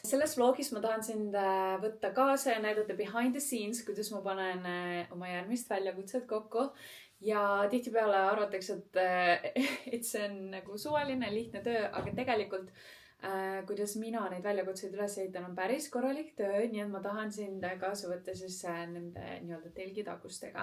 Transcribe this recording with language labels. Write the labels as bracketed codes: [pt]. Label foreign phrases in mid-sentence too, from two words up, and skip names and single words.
[et] selles vlogis ma tahan sind võtta kaasa ja näidata [en] behind the scenes, [et] kuidas ma panen oma järgmist väljakutset kokku. Ja tihtipeale arvatakse, et see on nagu suvaline, lihtne töö, aga tegelikult kuidas mina neid väljakutseid üles ehitan on päris korralik töö, nii et ma tahan sind kaasa võtta siis nende nii-öelda telgitagustega.